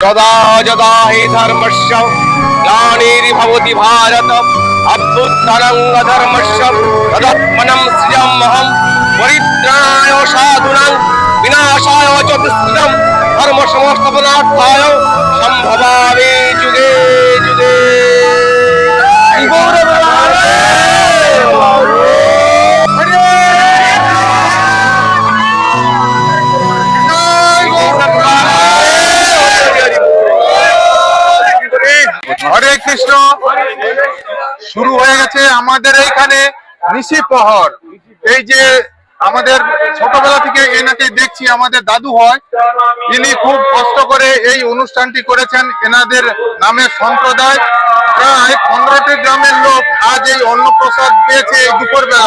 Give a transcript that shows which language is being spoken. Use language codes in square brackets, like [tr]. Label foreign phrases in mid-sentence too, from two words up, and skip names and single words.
[sa] यदा यदा हि धर्मस्य ग्लानिर्भवति भारत अभ्युत्थानं अधर्मस्य तदात्मनं सृजाम्यहं परित्राणाय साधूनां विनाशाय च दुष्कृतं धर्म संस्थापनार्थाय सम्भवामि युगे युगे। [bn] হরে কৃষ্ণ। শুরু হয়ে গেছে আমাদের এইখানে নিশি প্রহর। এই যে আমাদের ছোটবেলা থেকে এনাকে দেখছি, আমাদের দাদু হয়, ইনি খুব কষ্ট করে এই অনুষ্ঠানটি করেছেন। এনাদের নামের সম্প্রদায় প্রায় 15টি গ্রামের লোক আজ এই অন্নপ্রসাদ পেয়েছে এই দুপুর বেলা।